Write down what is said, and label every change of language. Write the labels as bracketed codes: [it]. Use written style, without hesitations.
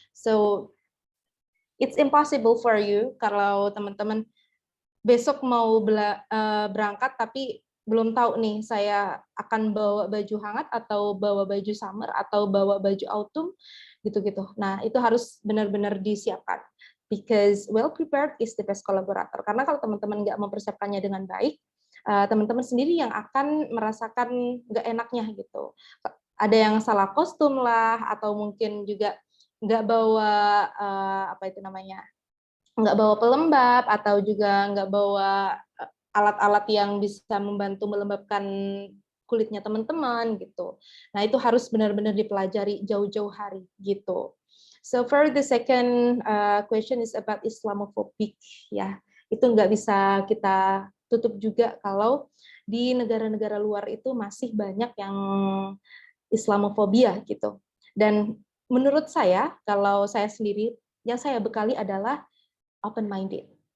[en] So it's impossible for you [id] kalau teman-teman besok mau berangkat tapi belum tahu nih saya akan bawa baju hangat atau bawa baju summer atau bawa baju autumn gitu-gitu. Nah, itu harus benar-benar disiapkan. [en] Because well prepared is the best collaborator. [id] Karena kalau teman-teman nggak mempersiapkannya dengan baik, teman-teman sendiri yang akan merasakan nggak enaknya gitu. Ada yang salah kostum lah, atau mungkin juga nggak bawa apa itu namanya, nggak bawa pelembab, atau juga nggak bawa alat-alat yang bisa membantu melembabkan kulitnya teman-teman gitu. Nah, itu harus benar-benar dipelajari jauh-jauh hari gitu. [en] So for the second question is about Islamophobic ya. [id] Itu nggak bisa kita tutup juga kalau di negara-negara luar itu masih banyak yang Islamofobia gitu. Dan menurut saya, kalau saya sendiri, yang saya bekali adalah open-minded.